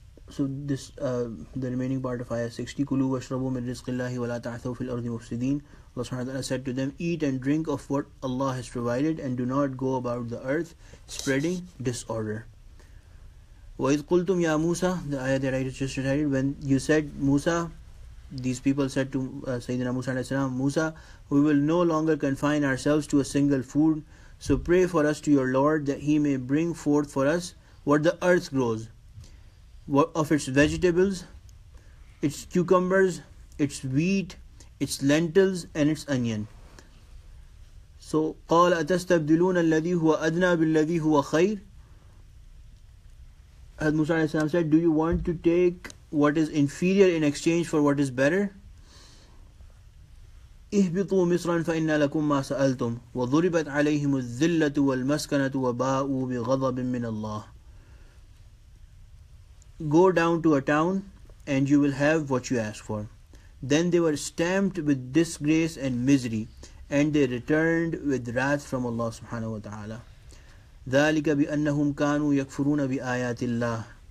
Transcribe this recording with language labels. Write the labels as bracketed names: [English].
[English] So this, the remaining part of ayah 60, [Arabic] كُلُوا وَاشْرَبُوا مِنْ رِزْقِ اللَّهِ وَلَا تَعْثَوْا فِي الْأَرْضِ مُفْسِدِينَ. [English] Allah subhanahu wa ta'ala said to them, eat and drink of what Allah has provided, and do not go about the earth spreading disorder. [Arabic] وَإِذْ قُلْتُمْ يَا مُوسَى, [English] the ayah that I just recited, when you said, Musa, these people said to Sayyidina Musa alayhi salam, Musa, we will no longer confine ourselves to a single food, so pray for us to your Lord that He may bring forth for us what the earth grows, of its vegetables, its cucumbers, its wheat, its lentils, and its onion. [Arabic] So, قَالَ أَتَسْتَبْدِلُونَ الَّذِي هُوَ أَدْنَى بِالَّذِي هُوَ خَيْرٌ. [English] As Musa alayhi salam said, do you want to take what is inferior in exchange for what is better? [Arabic] اهبطوا مصرا فإن لكم ما سألتم وضربت عليهم الذلة والمسكنة وباءوا بغضب من الله. [English] Go down to a town and you will have what you ask for. Then they were stamped with disgrace and misery, and they returned with wrath from Allah subhanahu wa ta'ala. [Arabic] ذَلِكَ بِأَنَّهُمْ كَانُوا يَكْفُرُونَ بِآيَاتِ اللَّهِ.